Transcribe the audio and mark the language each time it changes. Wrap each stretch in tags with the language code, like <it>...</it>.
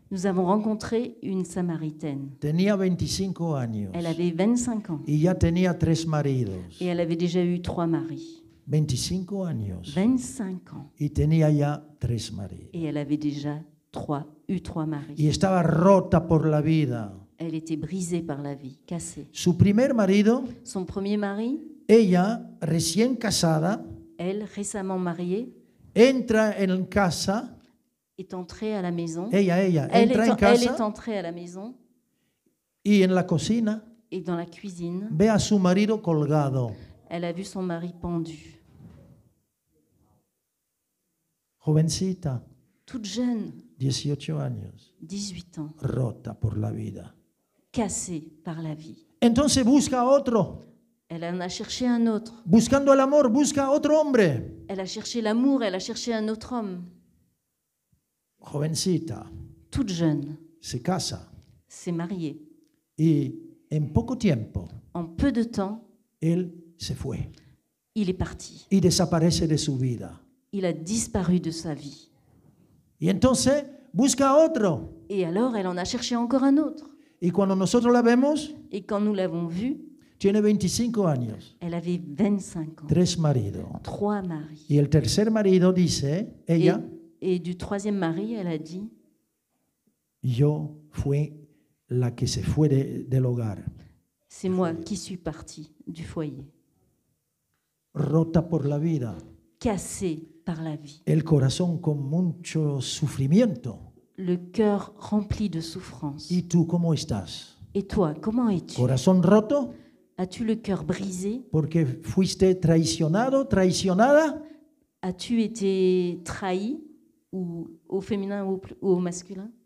<fr>nous avons rencontré une Samaritaine.</fr> <es>Tenía 25 años</es> <fr>Elle avait 25 ans</fr> <es>y ya tenía 3 maridos.</es> <fr>et elle avait déjà eu 3 maris.</fr> <es>25 años</es> <fr>25 ans</fr> <es>y tenía ya 3 maridos.</es> <fr>et elle avait déjà eu 3 maris.</fr> <es>Y estaba rota por la vida.</es> <fr>Elle était brisée par la vie, cassée.</fr> <es>Su primer marido,</es> <fr>Son premier mari,</fr> <es>ella, recién casada,</es> <fr>elle, récemment mariée,</fr> <es>entra en casa.</es> <fr>est entrée à la maison.</fr> <es>Ella</es> <fr>Elle</fr> <es>entra en</es> <fr>est</fr> <es>casa</es> <fr>entrée à la maison</fr> <es>y en la cocina</es> <fr>et dans la cuisine,</fr> <es>ve a su marido colgado.</es> <fr>elle a vu son mari pendu.</fr> <es>Jovencita,</es> <fr>Toute jeune,</fr> <es>18 años,</es> <fr>18 ans,</fr> <es>rota por la vida.</es> <fr>cassée par la vie.</fr> <es>Entonces busca a otro.</es> <fr>Elle en a cherché un autre.</fr> <es>Buscando el amor, busca a otro hombre.</es> <fr>Elle a cherché l'amour, elle a cherché un autre homme.</fr> <es>Jovencita,</es> <fr>Toute jeune,</fr> <es>se casa</es> <fr>s'est mariée.</fr> <es>y en poco tiempo</es> <fr>En peu de temps,</fr> <es>él se fue.</es> <fr>il est parti.</fr> <es>y desaparece de su vida.</es> <fr>Il a disparu de sa vie.</fr> <es>Y entonces busca otro.</es> <fr>Et alors, elle en a cherché encore un autre.</fr> <es>Y cuando nosotros la vemos,</es> <fr>Et quand nous l'avons vue,</fr> <es>tiene 25 años,</es> <fr>elle avait 25 ans,</fr> <es>3 maridos.</es> <fr>3 maris.</fr> <es>Y el tercer marido dice, ella,</es> <fr>Et du troisième mari, elle a dit,</fr> <es>yo fui la que se fue del hogar,</es> <fr>c'est moi qui suis partie du foyer,</fr> <es>rota por la vida,</es> <fr>cassée par la vie,</fr> <es>el corazón con mucho sufrimiento.</es> <fr>le cœur rempli de souffrance.</fr> <es>¿Y tú cómo estás?</es> <fr>Et toi, comment es-tu?</fr> <es>¿Corazón roto?</es> <fr>As-tu le cœur brisé?</fr> <es>Porque fuiste traicionado, traicionada.</es> <fr>As-tu été trahi, ou au féminin ou au masculin?</fr>